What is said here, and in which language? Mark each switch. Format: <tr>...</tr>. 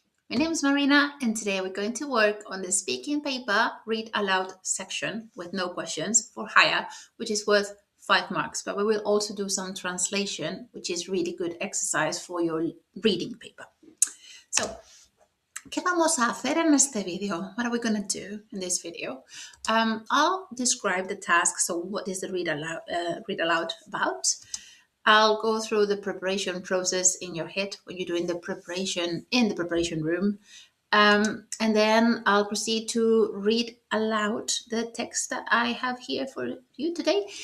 <en>My name is Marina and today we're going to work on the speaking paper read aloud section with no questions for higher, which is worth 5 marks, but we will also do some translation, which is really good exercise for your reading paper.</en> <es>So, ¿qué vamos a hacer en este video?</es> <en>What are we going to do in this video? I'll describe the task. So what is the read aloud about? I'll go through the preparation process in your head when you're doing the preparation in the preparation room. And then I'll proceed to read aloud the text that I have here for you today.</en>